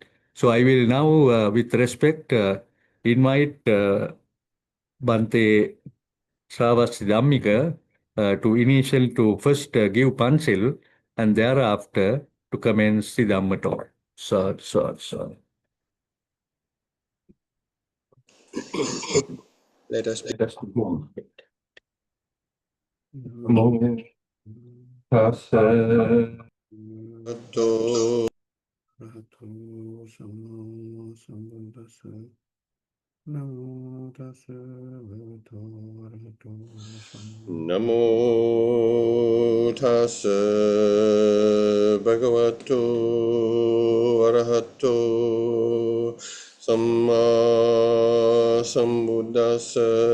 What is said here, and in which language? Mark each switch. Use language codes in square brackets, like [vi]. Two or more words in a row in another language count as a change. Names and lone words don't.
[en] So I will now, with respect, invite Bhante Sravasti Dhammika to first give Pansil and thereafter to commence the Dhamma talk. Sir. Let us Let us begin. begin. [pi] Namo tassa bhagavato arahato samma sambuddhassa.